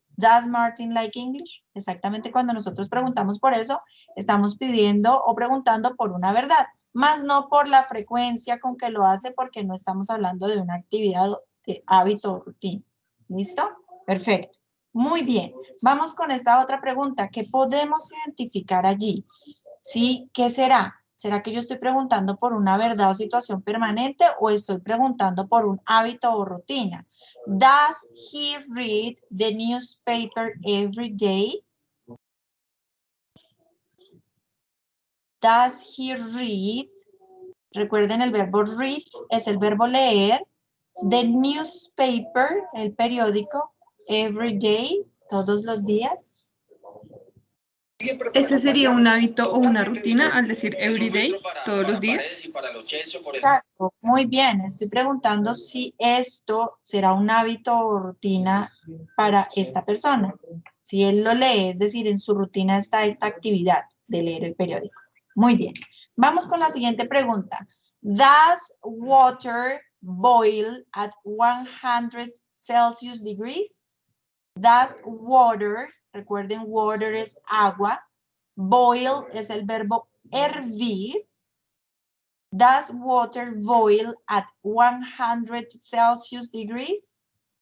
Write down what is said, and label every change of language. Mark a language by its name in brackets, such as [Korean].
[English] ¿Does Martin like English? [Spanish] Exactamente cuando nosotros preguntamos por eso, estamos pidiendo o preguntando por una verdad, más no por la frecuencia con que lo hace, porque no estamos hablando de una actividad, de hábito o rutina. ¿Listo? Perfecto. Muy bien. Vamos con esta otra pregunta. ¿Qué podemos identificar allí? ¿Sí? ¿Qué será? ¿Será que yo estoy preguntando por una verdad o situación permanente o estoy preguntando por un hábito o rutina? [English] Does he read the newspaper every day? Does he read? [Spanish] Recuerden el verbo read es el verbo leer. [English] The newspaper, [Spanish] el periódico, [English] every day, [Spanish] todos los días. ¿Ese sería un hábito o una rutina al decir everyday, todos los días? Exacto, muy bien. Estoy preguntando si esto será un hábito o rutina para esta persona. Si él lo lee, es decir, en su rutina está esta actividad de leer el periódico. Muy bien. Vamos con la siguiente pregunta. [English] Does water boil at 100 Celsius degrees? Does water, [Spanish] recuerden, water es agua. [English] Boil [Spanish] es el verbo hervir. [English] Does water boil at 100 Celsius degrees?